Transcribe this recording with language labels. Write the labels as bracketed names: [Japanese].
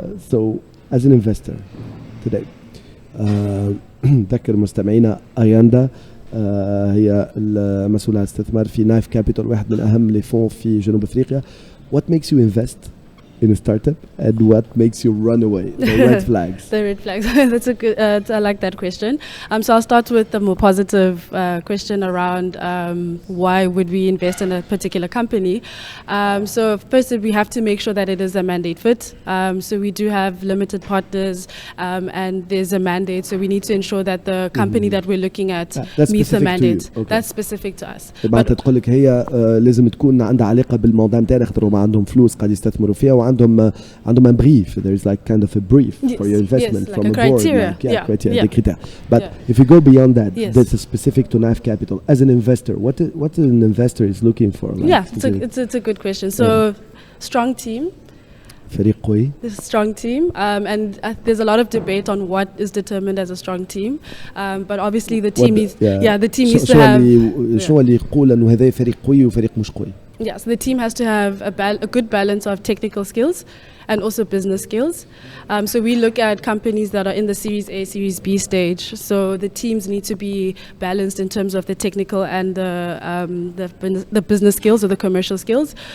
[English] So as an investor today [Arabic] ذكر مستمعينا أياندا هي المسؤولة عن الاستثمار في نايف كابيتال، واحد من أهم لي فون في جنوب أفريقيا. [English] What makes you invest in a startup, and what makes you run away? The red flags. The red flags. That's a good. I like that question. So I'll start with the more positive question around why would we invest in a particular company. So first, we have to make sure that it is a mandate fit. So we do have limited partners, and there's a mandate. So we need to ensure that the company that we're looking at meets the mandate. Okay. That's specific to us. [Arabic] بعد تقول لك هي لازم تكون عندها علاقة بالموضوع نتاعها، خاطر ما عندهم فلوس قاعد يستثمروا فيها، وعندهم [English] a brief. There is like kind of a brief for your investment like from a a criteria. board. Criteria, the criteria. But if you go beyond that, that's specific to Knife Capital. As an investor, what an investor is looking for? Like, it's a good question. So strong team. [Arabic] فريق قوي. [English] There's a strong team, and there's a lot of debate on what is determined as a strong team. But obviously the team the team needs to have. [Arabic] شو اللي يقول إنه هذا فريق قوي وفريق مش قوي؟ [English] Yeah, so the team has to have a good balance of technical skills and also business skills. So we look at companies that are in the Series A, Series B stage. So the teams need to be balanced in terms of the technical and the business skills or the commercial skills.